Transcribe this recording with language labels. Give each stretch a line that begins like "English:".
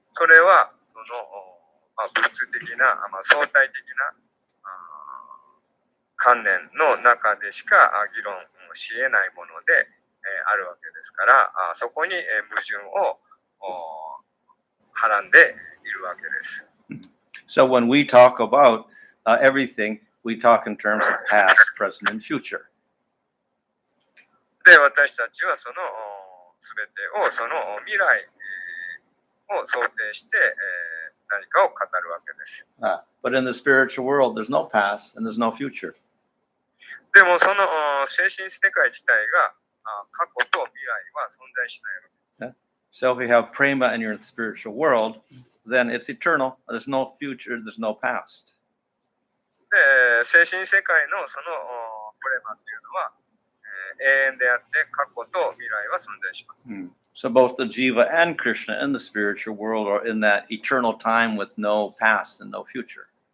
Japanese: それはその物質的な、相対的な観念の中でしか議論し得ないものであるわけですから、そこに矛盾をはらんでいるわけです。
English: So when we talk about everything, we talk in terms of past, present, and future.
Japanese: で、私たちはそのすべてをその未来を想定して何かを語るわけです。
English: But in the spiritual world, there's no past and there's no future.
Japanese: でもその精神世界自体が過去と未来は存在しないわけです。
English: So if you have prema and you're in the spiritual world, then it's eternal. There's no future, there's no past.
Japanese: で、精神世界のそのプレマっていうのは永遠であって過去と未来は存在します。
English: So both the Jiva and Krishna in the spiritual world are in that eternal time with no past and no future.